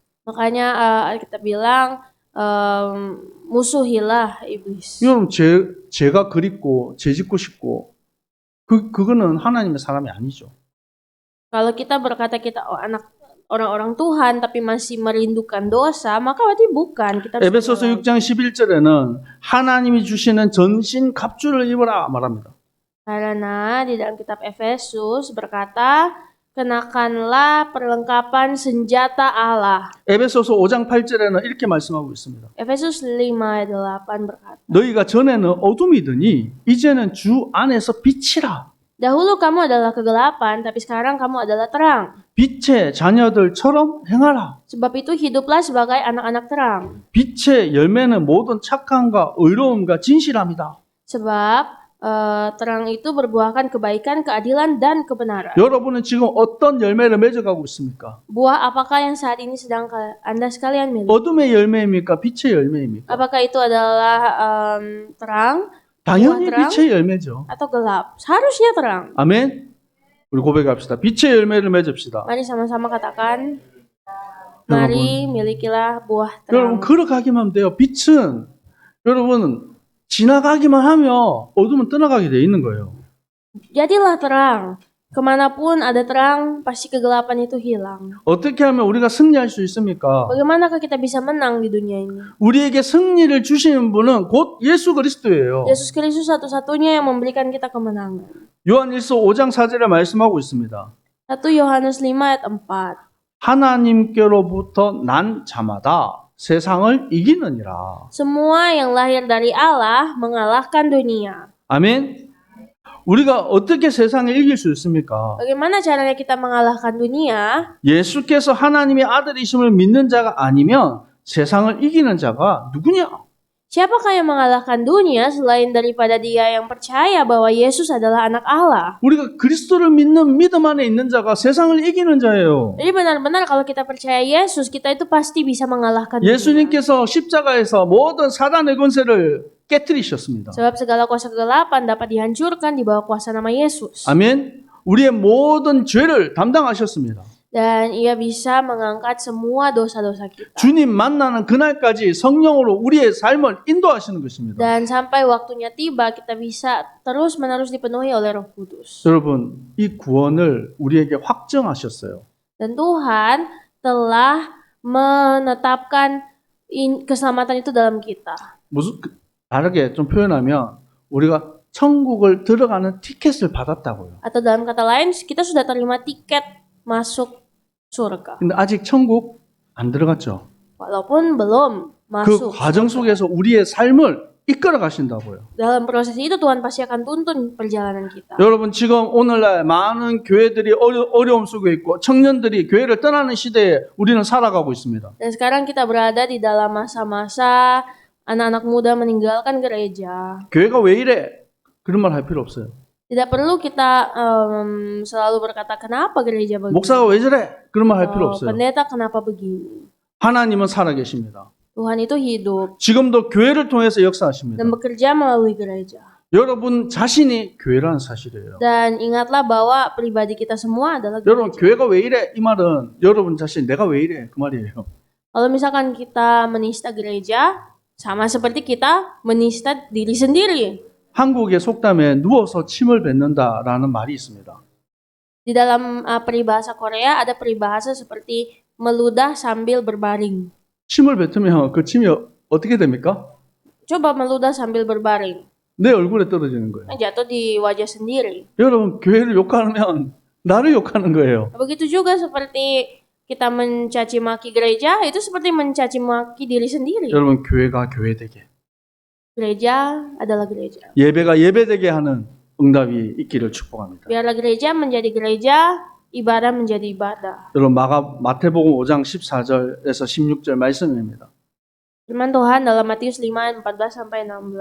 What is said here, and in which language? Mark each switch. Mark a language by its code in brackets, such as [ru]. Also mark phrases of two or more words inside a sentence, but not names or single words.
[id] Makanya kita bilang musuhilah iblis. [ko] 여러분 죄가 그립고 죄 짓고 싶고 그거는 하나님의 사람이 아니죠. [id] Kalau kita berkata kita anak orang-orang Tuhan tapi masih merindukan dosa, maka berarti bukan. Kita harus 에베소서 berdoa. [ko] 6장 11절에는 하나님이 주시는 전신 갑주를 입어라 말합니다. [id] Karena di dalam kitab Efesus berkata, kenakanlah perlengkapan senjata Allah. [ko] 에베소서 5장 8절에는 이렇게 말씀하고 있습니다. [id] Efesus 5 ayat 8 berkata, [ko] 너희가 전에는 어둠이더니 이제는 주 안에서 빛이라. [id] dahulu kamu adalah kegelapan, tapi sekarang kamu adalah terang. [ko] 빛의 자녀들처럼 행하라. [id] Sebab itu hiduplah sebagai anak-anak terang. [ko] 빛의 열매는 모든 착함과 의로움과 진실함이다. [id] Sebab terang itu berbuahkan kebaikan, keadilan, dan kebenaran. [ko] 여러분은 지금 어떤 열매를 맺어가고 있습니까? [id] Buah apakah yang saat ini sedang Anda sekalian miliki? [ko] 어둠의 열매입니까? 빛의 열매입니까? [id] Apakah itu adalah terang [ko] 당연히 [id] terang? [ko] 빛의 열매죠. [id] atau gelap? Seharusnya terang. [ko] 아멘. 우리 고백합시다. 빛의 열매를 맺읍시다. [id] Mari sama-sama katakan, mari milikilah buah terang. [ko] 여러분 걸어가기만 하면 돼요. 빛은 여러분 지나가기만 하면 어둠은 떠나가게 돼 있는 거예요. [id] Jadilah terang. Kemanapun ada terang, pasti kegelapan itu hilang. [ko] 어떻게 하면 우리가 승리할 수 있습니까? [id] Bagaimanakah kita bisa menang di dunia ini? [ko] 우리에게 승리를 주시는 분은 곧 예수 그리스도예요. [id] Yesus Kristus satu-satunya yang memberikan kita kemenangan. [ko] 요한일서 5장 4절에 말씀하고 있습니다. [id] 1 Yohanes 5 ayat 4. [ko] 하나님께로부터 난 자마다 세상을 이기느니라. [id] Semua yang lahir dari Allah mengalahkan dunia. [ko] 아멘. 우리가 어떻게 세상을 이길 수 있습니까? [id] Bagaimana caranya kita mengalahkan dunia? [ko] 예수께서 하나님의 아들이심을 믿는 자가 아니면 세상을 이기는 자가 누구냐? [id] Siapakah yang mengalahkan dunia selain daripada dia yang percaya bahwa Yesus adalah anak Allah? [ko] 우리가 그리스도를 믿는 믿음 안에 있는 자가 세상을 이기는 자예요. [id] Jadi benar-benar kalau kita percaya Yesus, kita itu pasti bisa mengalahkan dunia. [ko] 예수님께서 십자가에서 모든 사단의 권세를 깨뜨리셨습니다. [id] Sebab segala kuasa kegelapan dapat dihancurkan di bawah kuasa nama Yesus. [ko] 아멘. 우리의 모든 죄를 담당하셨습니다. [id] Dan ia bisa mengangkat semua dosa-dosa kita. [ko] 주님 만나는 그날까지 성령으로 우리의 삶을 인도하시는 것입니다. [id] Dan sampai waktunya tiba, kita bisa terus-menerus dipenuhi oleh Roh Kudus. [ko] 여러분, 이 구원을 우리에게 확정하셨어요. [id] Dan Tuhan telah menetapkan keselamatan itu dalam kita. [ko] 무슨 다르게 좀 표현하면 우리가 천국을 들어가는 티켓을 받았다고요. [id] Atau dalam kata lain, kita sudah terima tiket masuk surga. [ko] 근데 아직 천국 안 들어갔죠. [id] Walaupun belum 그 masuk. [ko] 과정 속에서 우리의 삶을 이끌어 가신다고요. [id] Dalam proses itu Tuhan pasti akan tuntun perjalanan kita. [ko] 여러분 지금 오늘날 많은 교회들이 어려움 속에 있고 청년들이 교회를 떠나는 시대에 우리는 살아가고 있습니다. [id] Dan sekarang kita berada di dalam masa-masa anak-anak muda meninggalkan gereja. [ko] 교회가 왜 이래? 그런 말 할 필요 없어요. [id] Tidak perlu kita selalu berkata kenapa gereja begini. [ko] 목사가 왜 저래? 그런 말 할 필요 없어요. [id] Pendeta kenapa begini. [ko] 하나님은 살아계십니다. [id] Tuhan itu hidup [ko] 지금도 교회를 통해서 역사하십니다. [id] dan bekerja melalui gereja. [ko] 여러분 자신이 교회라는 사실이에요. [id] Dan ingatlah bahwa pribadi kita semua adalah [ko] 여러분 [id] gereja. [ko] 교회가 왜 이래? 이 말은 여러분 자신 내가 왜 이래? 그 말이에요. [id] Kalau misalkan kita menista gereja, sama seperti kita menista diri sendiri. [ko] 한국의 속담에 누워서 침을 뱉는다라는 말이 있습니다. [id] Di dalam peribahasa Korea ada peribahasa seperti meludah sambil berbaring. [ko] 침을 뱉으면 그 침이 어떻게 됩니까? [id] Coba meludah sambil berbaring. [ko] 내 얼굴에 떨어지는 거예요. [id] Jatuh di wajah sendiri. [ko] 여러분 교회를 욕하면 나를 욕하는 거예요. [id] Begitu juga seperti kita mencaci maki gereja, itu seperti mencaci maki diri sendiri. [ko] 여러분, 교회가 교회되게, [id] Gereja adalah gereja. [ko] 예배가 예배되게 하는 응답이 있기를 축복합니다. [id] Biarlah gereja menjadi gereja, ibadah menjadi ibadah. [ko] 여러분, 마태복음 5장 14절에서 16절 말씀입니다. [id] Firman Tuhan dalam Matius 5 ayat 14 sampai 16.